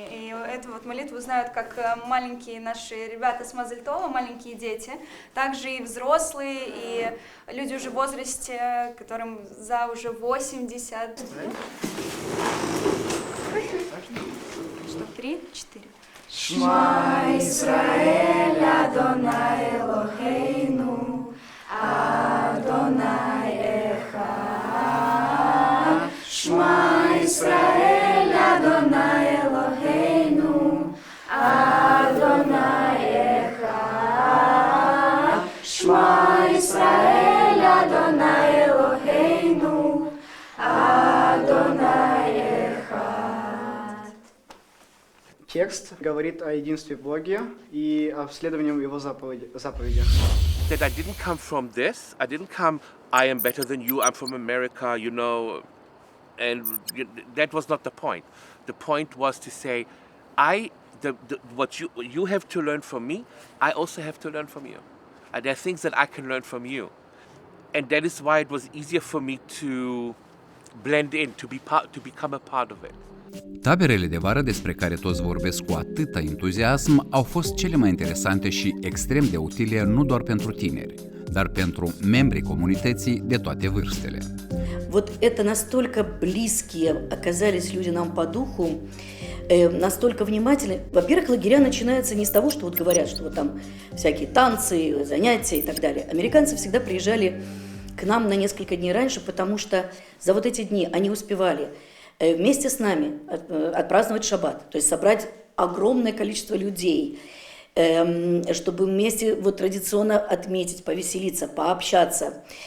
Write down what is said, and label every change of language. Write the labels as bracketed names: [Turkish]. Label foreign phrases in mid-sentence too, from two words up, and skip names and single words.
[Russian] И эту вот молитву знают как маленькие наши ребята с Мазельтова, маленькие дети, также и взрослые, и люди уже в возрасте, которым за уже 80. Что, 3, 4. [Hebrew] שמע ישראל, אדוני אלוהינו, אדוני אחד. שמע ישראל, אדוני אלוהינו, אדוני אחד. שמע ישראל, אדוני אלוהינו, אדוני אחד. [Russian] Текст говорит о единстве Боге и о следовании Его заповедях. [English] That I didn't come from this. I didn't come, I am better than you, I'm from America, you know, and that was not the point. The point was to say, what you have to learn from me, I also have to learn from you. And there are things that I can learn from you. And that is why it was easier for me to blend in, to become a part of it. [Romanian] Taberele de vară despre care toți vorbesc cu atâta entuziasm au fost cele mai interesante și extrem de utile nu doar pentru tineri, dar pentru membrii comunității de toate vârstele. [Russian] Вот это настолько близкие оказались люди нам по духу, настолько внимательны. Во-первых, лагеря начинаются не с того, что вот говорят, что вот там всякие танцы, занятия и так далее. Американцы всегда приезжали к нам на несколько дней раньше, потому что за вот эти дни они успевали вместе с нами отпраздновать шаббат, то есть собрать огромное количество людей, чтобы вместе вот традиционно отметить, повеселиться, пообщаться.